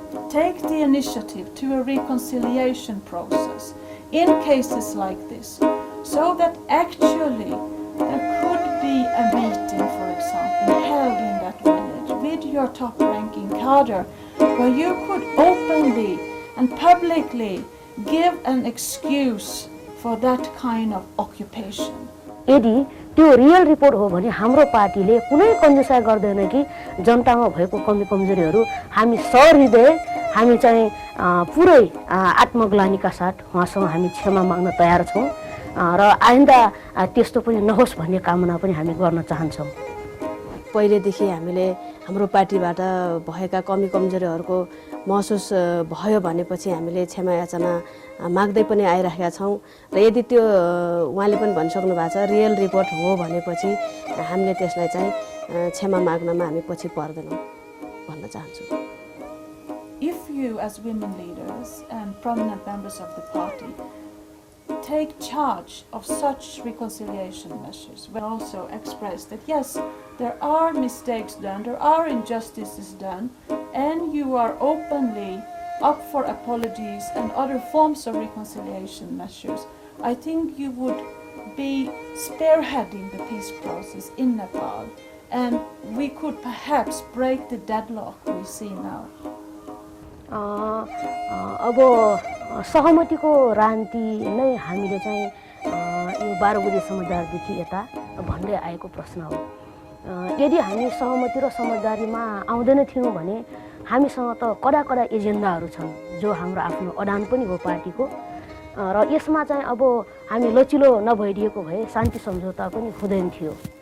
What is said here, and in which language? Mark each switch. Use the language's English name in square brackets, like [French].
[English] take the initiative to a reconciliation process in cases like this, so that actually there could be a meeting, for example, held in that village with your top-ranking cadre, where you could openly and publicly give an excuse for that kind of occupation? [Nepali] यदि त्यो real report हो भने हाम्रो पार्टीले कुनै कन्जुसाइ गर्दैन कि जनतामा भएको कमी कमजोरीहरू हामी सहृदय हामी चाहिँ पुरै आत्मग्लानीका साथ उहाँसँग हामी क्षमा माग्न तयार छौं र आइन्दा त्यस्तो पनि नहोस् भन्ने कामना पनि हामी गर्न चाहन्छौं। पहिलेदेखि हामीले हाम्रो पार्टीबाट भएका कमी कमजोरीहरूको महसुस भयो भनेपछि हामीले क्षमा याचना माग्दै पनि आइराखेका छौं र यदि त्यो उहाँले पनि भनिसक्नु भएको छ रियल रिपोर्ट हो भनेपछि हामीले त्यसलाई चाहिँ क्षमा माग्नमा हामी पछि पर्दैनौं भन्न चाहन्छु। [English] if you as women leaders and prominent members of the party take charge of such reconciliation measures, we also express that yes, there are mistakes done, there are injustices done, and you are openly up for apologies and other forms of reconciliation measures, I think you would be spearheading the peace process in Nepal, and we could perhaps break the deadlock we see now. [Nepali] अब सहमतिको रान्ति नै हामीले चाहिँ यो 12 बुँदे समझदारदेखि यता भन्दै आएको प्रश्न हो। यदि हामी सहमति र समझदारीमा आउँदैन थियौँ भने हामीसँग त कडा एजेन्डाहरू छन् जो हाम्रो आफ्नो अडान पनि हो पार्टीको, र यसमा चाहिँ अब हामी लचिलो नभइदिएको भए शान्ति सम्झौता पनि हुँदैन थियो।